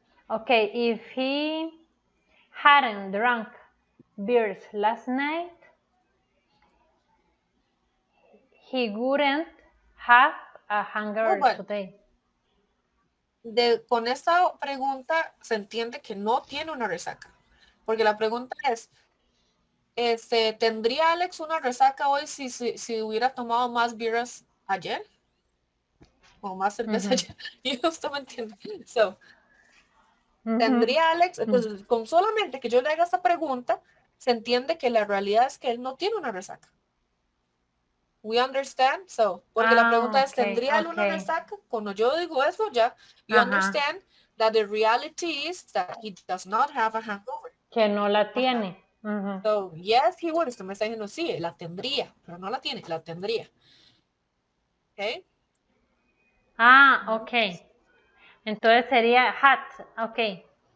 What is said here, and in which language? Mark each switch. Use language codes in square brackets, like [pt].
[en] okay, if he hadn't drunk beers last night, he wouldn't have a No, hangover but today. [es] con esta pregunta se entiende que no tiene una resaca. Porque la pregunta es, ¿tendría Alex una resaca hoy si hubiera tomado más birras ayer? O más cerveza Ujú, ayer. Y usted me entiende. So, ujú. ¿tendría Alex? Entonces, con solamente que yo le haga esta pregunta, se entiende que la realidad es que él no tiene una resaca. [en] We understand? So, [es] porque la pregunta Ah, es, [en] okay, [es] ¿tendría él una [en] okay. [es] resaca? Cuando yo digo eso, ya, you Ajá, [en] understand that the reality is that he does not have a hangover. [es] que no la Ajá. tiene. Ujú. [en] So, yes, he would. [es] Usted me está diciendo, sí, la tendría, pero no la tiene, la tendría. ¿Ok? Ah, Ujú. [en] okay. [es] Entonces sería had, okay.